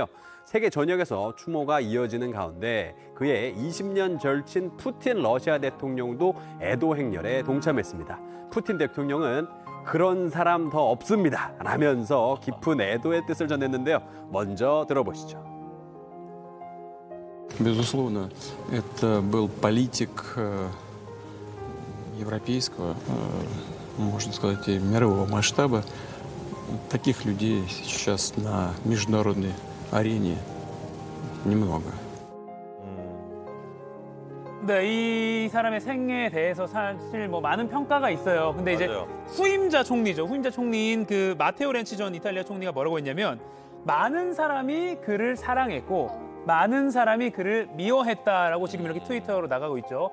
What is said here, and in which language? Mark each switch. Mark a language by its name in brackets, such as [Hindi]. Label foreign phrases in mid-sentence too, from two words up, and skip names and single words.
[Korean] 세계 전역에서 추모가 이어지는 가운데 그의 20년 절친 푸틴 러시아 대통령도 애도 행렬에 동참했습니다. 푸틴 대통령은 그런 사람 더 없습니다 라면서 깊은 애도의 뜻을 전했는데요. 먼저 들어보시죠. [Russian] Безусловно, это был политик европейского, можно сказать, и мирового масштаба. Таких людей сейчас на международной арене немного. [Korean] 네, 이 사람의 생애에 대해서 사실 뭐 많은 평가가 있어요. 근데 이제 맞아요. 후임자 총리죠. 후임자 총리인 그 마테오 렌치 전 이탈리아 총리가 뭐라고 했냐면 많은 사람이 그를 사랑했고 많은 사람이 그를 미워했다라고 지금 이렇게 트위터로 나가고 있죠.